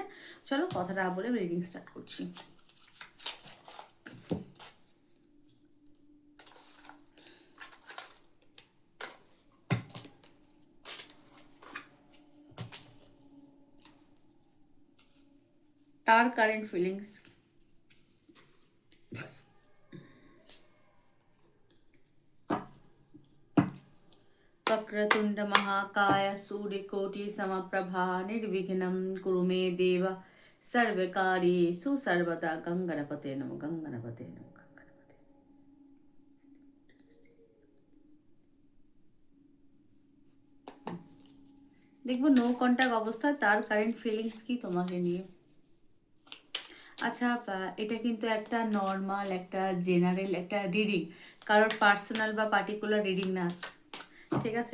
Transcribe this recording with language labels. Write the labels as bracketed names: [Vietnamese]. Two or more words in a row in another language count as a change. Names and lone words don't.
[Bangla] চলো কথাটা বলে আমি [English] reading start [Bangla] করছি। তার [English] current feelings. [Sanskrit] वक्रतुंड महाकाय सूर्यकोटि समप्रभा निर्विघ्नं कुरु मे देव सर्वकार्येषु सर्वदा। गंगणपते नमः, गंगणपते नमः, गंगणपते। [Bangla] দেখবো [English] no contact [Bangla] অবস্থা তার [English] current feelings [Bangla] কি তোমাকে নিয়ে। আচ্ছা, এটা কিন্তু একটা নর্মাল, একটা জেনারেল একটা রিডিং, কারোর পার্সোনাল বা [English] particular reading [Bangla] না, ঠিক আছে?